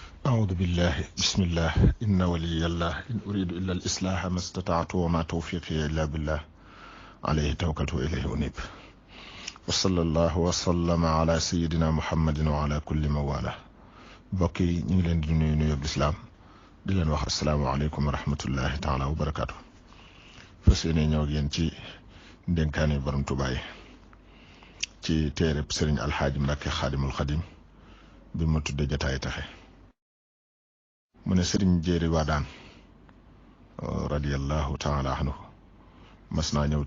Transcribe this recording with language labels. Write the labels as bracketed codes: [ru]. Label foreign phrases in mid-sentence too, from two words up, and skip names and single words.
[ar] أعوذ بالله بسم الله إن ولي الله إن أريد إلا الإصلاح ما استطعت وما توفيقي إلا بالله عليه توكلت وإليه أنيب وصلى الله وسلم على سيدنا محمد وعلى كل موالاه بقي نيلن دي نيو بالإسلام [wo] di leen wax [ar] السلام عليكم ورحمة الله تعالى وبركاته [wo] fas yéene ñëw ak yéen ci ndénkaane borom Tuubaa yi ci téereb sëriñ alxaaji Mbàkke xaadimul xadim bi ma tudde jataay taxe mu ne sëriñ jéeri waadaan [ar] رضي الله تعالى عنه [wo] mas naa ñëw